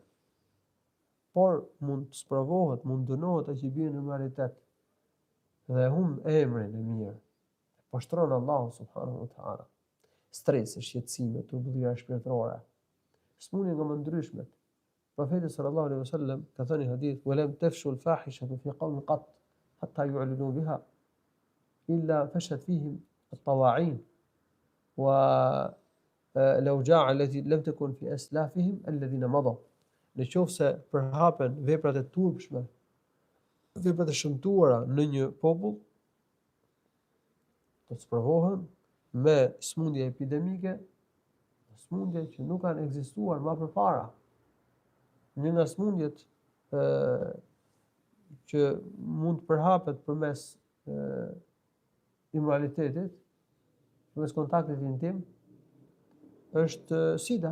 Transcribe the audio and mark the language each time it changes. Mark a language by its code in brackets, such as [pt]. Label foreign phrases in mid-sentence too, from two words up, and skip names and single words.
[sq] Por mund të sprovohet, mund dënohet ai që bie në immoralitet dhe humb emrin e mirë. Poshtron Allahu [ar] سبحانه وتعالى. [sq] Stresi, shqetësimi, turbullira shpirtërore. Smundje nga më ndryshmet. Profeti [ar] صلى الله عليه وسلم [sq] ka thënë në hadith: [ar] "ولم تفش الفاحشة في قوم قط حتى يعلنوا بها إلا فشت فيهم الطواعين والأوجاع التي لم تكن في أسلافهم الذين مضوا." [sq] Në qoftë se përhapen veprat e turpshme, veprat e shëmtuara në një popull, do të sprovohen me smundje epidemike, smundje që nuk kanë ekzistuar më përpara. Një nga smundjet që mund të përhapet përmes immoralitetit, përmes kontaktit intim, është sida.